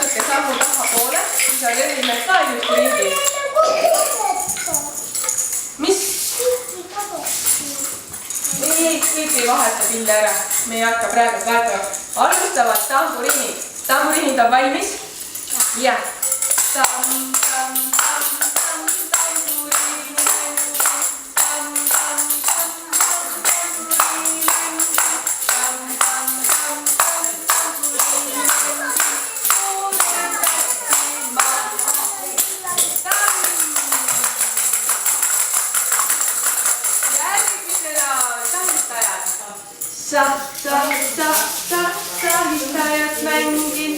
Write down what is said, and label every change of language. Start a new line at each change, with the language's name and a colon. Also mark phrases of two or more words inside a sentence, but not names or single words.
Estonian: väike sammu tahapoole, siis on Relinmäed ka ilusti ringi. Mis? Ei, kõik ei vaheta pille ära. Me ei hakka praegu vaatama. Alustavad tamburiinid. Tamburiinid on valmis? Jah. Tam, tam, tam, tam, tamburiini. Tam, tam, tam, tam, tamburiini. Tam, tam, tam, tam, tamburiini. Järgmisena sahistajad. Sahistajad mängin.